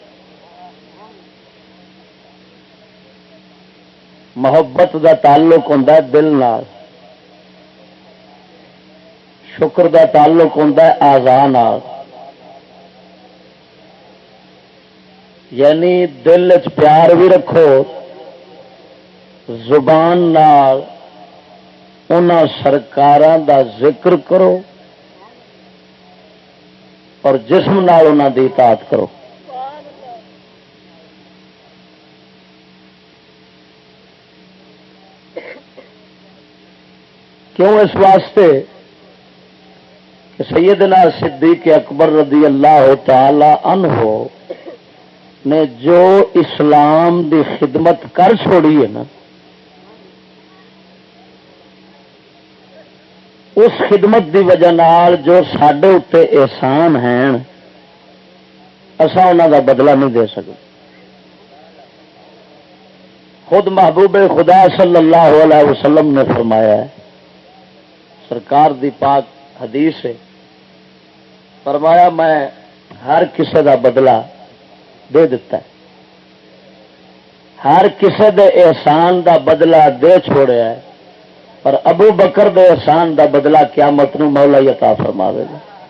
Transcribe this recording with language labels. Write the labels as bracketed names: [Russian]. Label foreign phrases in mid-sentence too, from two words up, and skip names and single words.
[Punjabi] محبت دا تعلق ہوتا ہے دل نال، شکر دا تعلق ہوتا ہے اعضاء نال، یعنی دل وچ پیار بھی رکھو، زبان نال انہاں سرکاراں دا ذکر کرو اور جسم نال انہاں دی اطاعت کرو۔ کیوں؟ اس واسطے کہ سیدنا صدیق اکبر [Arabic] رضی اللہ تعالی عنہ [Punjabi] نے جو اسلام دی خدمت کر چھوڑی ہے نا، اس خدمت دی وجہ نال جو ساڈے اتے احسان ہیں اساں انہاں دا بدلہ نہیں دے سکتے۔ خود محبوب خدا [Arabic] صلی اللہ علیہ وسلم [Punjabi] نے فرمایا ہے، سرکار دی پاک حدیث ہے، فرمایا میں ہر کسے دا بدلہ دے دیتا ہے، ہر کسے دے احسان دا بدلہ دے چھوڑیا ہے، پر ابو بکر دے احسان دا بدلہ قیامت نو مولا عطا فرماوے گا۔